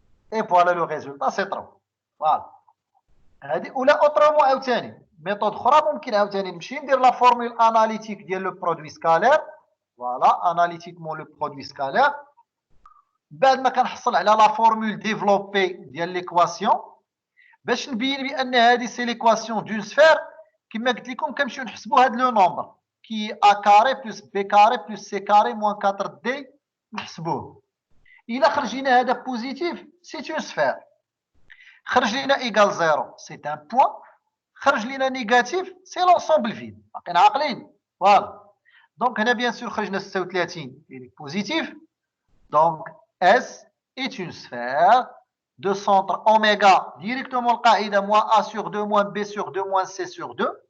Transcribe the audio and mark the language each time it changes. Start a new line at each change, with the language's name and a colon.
French: Et voilà le résultat, c'est 3. Voilà.
Arabic: ولا
French: autrement عاوتاني méthode
Arabic: اخرى ممكن عاوتاني نمشي ندير
French: la formule analytique
Arabic: ديال
French: le produit scalaire. Voilà, analytiquement le produit scalaire.
Arabic: بعد ما كنحصل على
French: la formule développée
Arabic: ديال l'équation باش نبين بان هذه
French: c'est l'équation d'une sphère.
Arabic: كما قلت لكم كنمشيو نحسبوا هذا لو نومبر كي
French: a carré plus b carré plus c carré moins 4d
Arabic: نحسبوه. إلا خرج لنا هذا بوزيتيف
French: c'est une sphère.
Arabic: خرج لنا
French: égal 0 c'est un point. خرج لنا négatif c'est l'ensemble vide.
Arabic: باقيين عاقلين.
French: Voilà. Donc
Arabic: هنا
French: bien sûr
Arabic: خرجنا
French: 36 il est positif. Donc S est une sphère de centre oméga directement
Arabic: القاعدة
French: moins A sur 2 moins B sur 2 moins C sur 2.